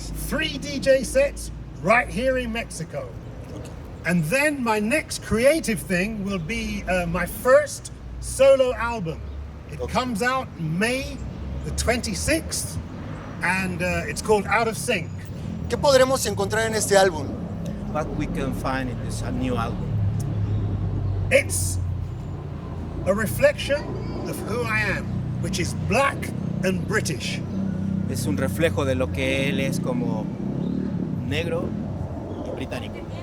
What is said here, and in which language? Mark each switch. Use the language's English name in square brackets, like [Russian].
[English] 3 DJ sets right here in Mexico. And then my next creative thing will be my first solo album. It comes out May the 26th and it's called Out of Sync. [Spanish] ¿Qué podremos encontrar en este álbum? [English] What we can find in this new album. It's a reflection of who I am, which is black and British. [Spanish] Es un reflejo de lo que él es como negro y británico.